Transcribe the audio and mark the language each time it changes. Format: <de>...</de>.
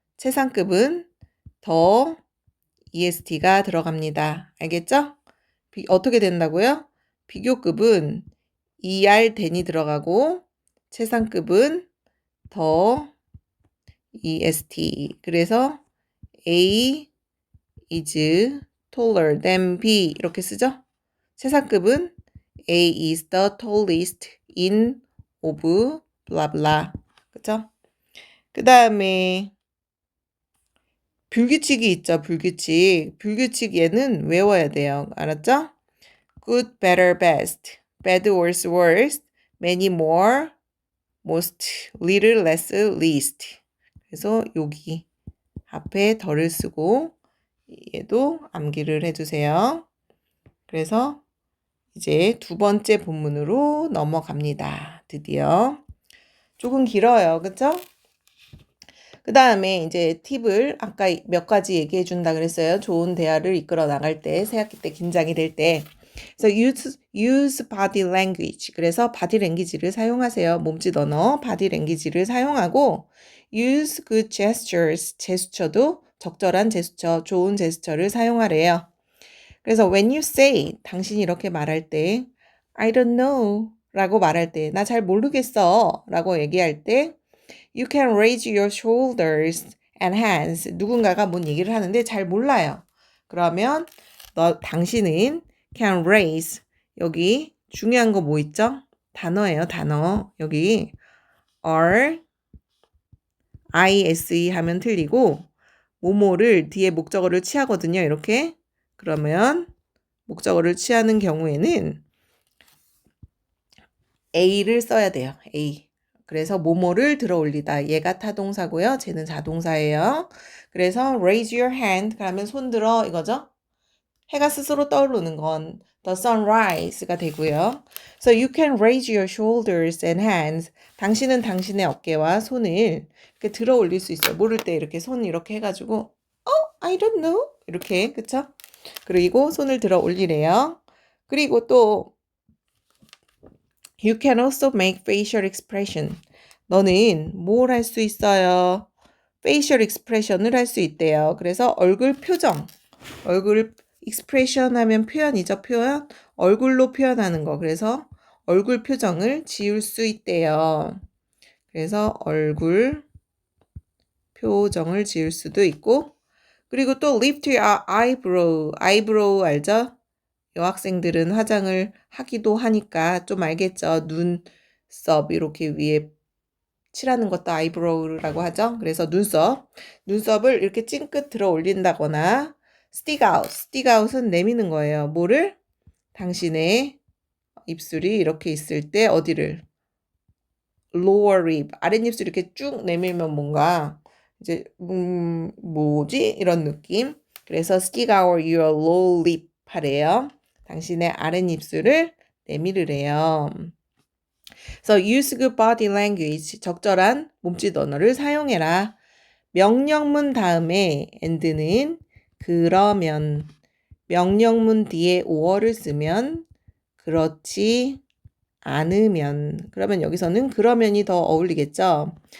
<ko>최상급은 더 EST가 들어갑니다. 알겠죠? 어떻게 된다고요? 비교급은 ER then이 들어가고 최상급은 더 EST. 그래서</ko> <en>A is taller than B</en> <ko>이렇게 쓰죠. 최상급은</ko> <en>A is the tallest in of blah blah.</en> <ko>그쵸? 그 다음에 불규칙이 있죠. 불규칙. 불규칙 얘는 외워야 돼요. 알았죠?</ko> <en>good, better, best, bad, worse, worst, many, more, most, little, less, least.</en> <ko>그래서 여기 앞에 덜을 쓰고 얘도 암기를 해주세요. 그래서 이제 두 번째 본문으로 넘어갑니다. 드디어. 조금 길어요. 그쵸? 그 다음에 이제 팁을 아까 몇 가지 얘기해 준다 그랬어요. 좋은 대화를 이끌어 나갈 때, 새학기 때 긴장이 될 때. 그래서</ko> <en>use body language.</en> <ko>그래서 body language를 사용하세요. 몸짓 언어,</ko> <en>body language를</en> <ko>사용하고</ko> <en>use good gestures.</en> <ko>제스처도 적절한 제스처, 좋은 제스처를 사용하래요. 그래서</ko> <en>when you say,</en> <ko>당신이 이렇게 말할 때</ko> <en>I don't know</en> <ko>라고 말할 때 나 잘 모르겠어 라고 얘기할 때</ko> <en>You can raise your shoulders and hands.</en> <ko>누군가가 뭔 얘기를 하는데 잘 몰라요. 그러면 당신은</ko> <en>can raise.</en> <ko>여기 중요한 거 뭐 있죠? 단어예요, 단어. 여기 are, ise 하면 틀리고 뭐뭐를 뒤에 목적어를 취하거든요. 이렇게. 그러면 목적어를 취하는 경우에는 A를 써야 돼요. A. 그래서 뭐뭐를 들어 올리다. 얘가 타동사고요. 쟤는 자동사예요. 그래서</ko> <en>raise your hand.</en> <ko>그러면 손 들어 이거죠. 해가 스스로 떠오르는 건 the sunrise가 되고요.</ko> <en>So you can raise your shoulders and hands.</en> <ko>당신은 당신의 어깨와 손을 이렇게 들어 올릴 수 있어요. 모를 때 이렇게 손 이렇게 해가지고 I don't know. 이렇게 그쵸? 그리고 손을 들어 올리래요. 그리고 또</ko> <en>You can also make facial expression.</en> <ko>너는 뭘 할 수 있어요? facial expression을 할 수 있대요. 그래서 얼굴 표정. 얼굴 expression 하면 표현이죠. 표현. 얼굴로 표현하는 거. 그래서 얼굴 표정을 지울 수 있대요. 그래서 얼굴 표정을 지을 수도 있고, 그리고 또</ko> <en>lift your eyebrow</en> <ko>알죠? 여학생들은 화장을 하기도 하니까 좀 알겠죠? 눈썹 이렇게 위에 칠하는 것도 아이브로우라고 하죠. 그래서 눈썹을 이렇게 찡긋 들어 올린다거나 stick out은 내미는 거예요. 뭐를? 당신의 입술이 이렇게 있을 때 어디를? lower lip, 아랫입술 이렇게 쭉 내밀면 뭔가 이제 뭐지? 이런 느낌. 그래서</ko> <en>stick out your lower lip</en> <ko>하래요. 당신의 아랫입술을 내밀으래요.</ko> <en>So use good body language,</en> <ko>적절한 몸짓 언어를 사용해라. 명령문 다음에 and는 그러면, 명령문 뒤에 or를 쓰면 그렇지 않으면, 그러면 여기서는 그러면이 더 어울리겠죠.</ko>